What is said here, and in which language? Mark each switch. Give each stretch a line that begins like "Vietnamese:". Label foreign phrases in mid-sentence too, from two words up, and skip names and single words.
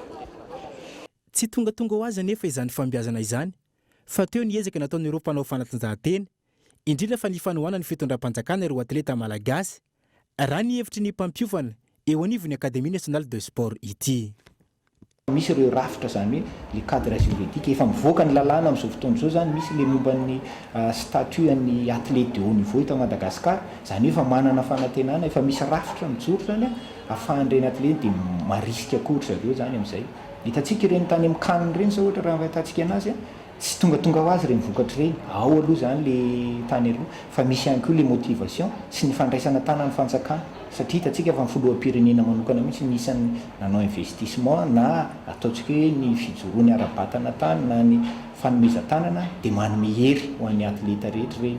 Malagasy: Tsy tonga ho azy nefa izany fambiazana izany fa teo niezaka nataon'ireo mpanao fanatanjahantena indrindra fa ny fanohana ny fitondram-panjakana ireo atleta malagasy raha ny hevitry ny mpampiofana eo anivon'ny
French: Académie nationale de sport
Malagasy: ity. Misy ireo rafitra zany hoe
French: le cadre juridique
Malagasy: efa mivoaka ny lalàna amin'izao fotoana izao zany misy le momban'ny statut an'ny
French: athlète de haut niveau
Malagasy: eto Madagasikara zany hoe efa manana fanantenana efa misy rafitra mijoro zany ahafahan'ireny athlète dia marisika akory zareo zany amin'izay. Hitantsika ireny tany amin'ny kanina ireny sao ohatra raha hitantsika anazy tsy tonga ho azy ireny vokatra ireny ao aloha zany le tany aloha fa misy ihany koa le motivation sy ny fandraisana tanany fanjakana satria hitantsika fa ny filoham-pirenena manokana mihitsy nisany nanao investissement na ataontsika hoe ny fijoroany ara-batana tany na ny fanomezan-tanana dia manome hery ho an'ny atleta rehetra ireny.